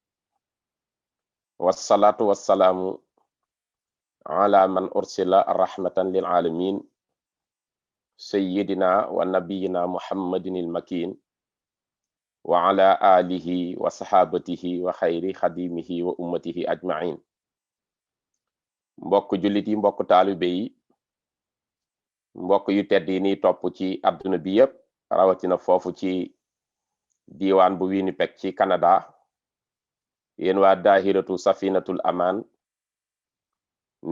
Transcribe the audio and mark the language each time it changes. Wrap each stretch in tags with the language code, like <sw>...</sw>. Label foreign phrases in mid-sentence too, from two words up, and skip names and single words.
<ar>والصلاة والسلام على من أرسل رحمة للعالمين سيدنا ونبينا محمد المكين وعلى آله وصحابته وخير خديمه وأمته أجمعين</ar> <wo>mbokk jullit yi mbokk taalibe yi mbokk yu tedd yi ni topp ci àdduna bi yépp rawatina foofu ci diiwaan bu Winnipeg ci Canada yéen waa daahiratu safinatul amaan ñu</wo>